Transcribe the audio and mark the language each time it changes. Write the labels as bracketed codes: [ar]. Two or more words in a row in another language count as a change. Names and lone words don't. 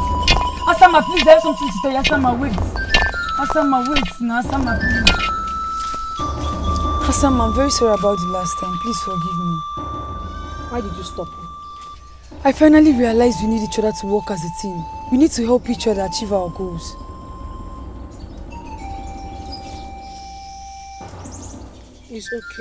[en] Asama, please, I have something to tell you. Asama, wait. Asama, wait. No, Asama, please. Asama, I'm very sorry about the last time. Please forgive me. Why did you stop? I finally realized we need each other to work as a team. We need to help each other achieve our goals. It's okay.